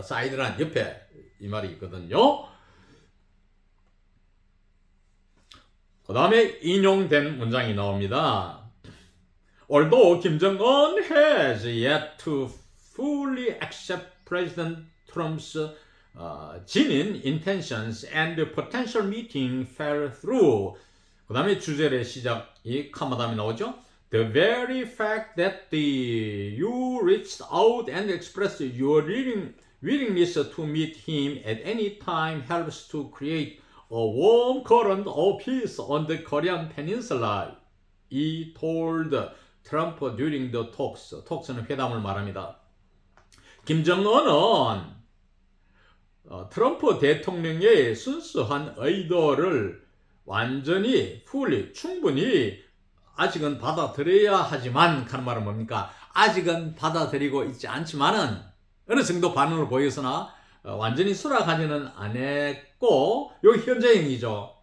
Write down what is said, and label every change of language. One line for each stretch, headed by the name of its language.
Korean: sideline 옆에 이 말이 있거든요. 그 다음에 인용된 문장이 나옵니다.
English: Although Kim Jong-un has yet to fully accept President Trump's genuine intentions and the potential meeting fell through.
Korean: 그 다음에 주절의 시작이 카마담이 나오죠.
English: The very fact that you reached out and expressed your willingness to meet him at any time helps to create a warm current of peace on the Korean peninsula. He told Trump during the talks.
Korean: talks는 회담을 말합니다. 김정은은 트럼프 대통령의 순수한 의도를 완전히 충분히 아직은 받아들여야 하지만 하는 말은 뭡니까? 아직은 받아들이고 있지 않지만은 어느 정도 반응을 보였으나 완전히 수락하지는 않았고 여기 현재형이죠.